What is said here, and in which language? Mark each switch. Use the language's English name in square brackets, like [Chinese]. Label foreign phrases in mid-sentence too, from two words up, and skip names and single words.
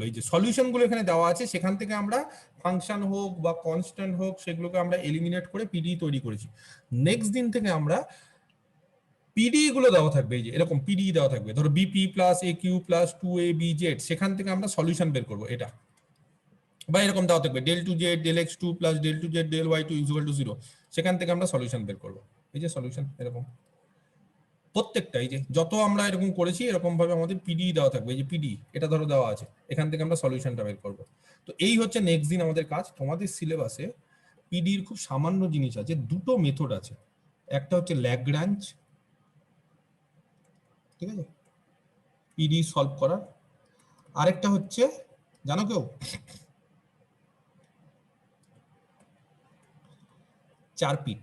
[Bangla] এই যে সলিউশন গুলো এখানে দেওয়া আছে, সেখান থেকে আমরা ফাংশন হোক বা কনস্ট্যান্ট হোক সেগুলোকে আমরা এলিমিনেট করে পিডি তৈরি করেছি। নেক্সট দিন থেকে আমরা পিডি গুলো দেওয়া থাকবে, এই যে এরকম পিডি দেওয়া থাকবে, ধরো [English] bp plus a q plus 2ab/z, [Bangla] সেখান থেকে আমরা সলিউশন বের করবো এটা, বা এরকম দেওয়া থাকবে [English] del 2z del x2 plus del 2z del y2 equal to 0, [Bangla] সেখান থেকে আমরা সলিউশন বের করবো। এই যে সলিউশন এরকম প্রত্যেকটা, এই যে যত আমরা এরকম করেছি এরকম ভাবে আমাদের পিডি দেওয়া থাকবে। এই যে পিডি এটা ধরো দেওয়া আছে, এখান থেকে আমরা সলিউশনটা বের করবো। তো এই হচ্ছে নেক্সট দিন আমাদের কাজ। তোমাদের সিলেবাসে পিডির খুব সামান্য জিনিস আছে, দুটো মেথড আছে, একটা হচ্ছে ল্যাগ্রাঞ্জ, ঠিক আছে, পিডি সলভ করার, আরেকটা হচ্ছে জানো কেউ, চারপিট।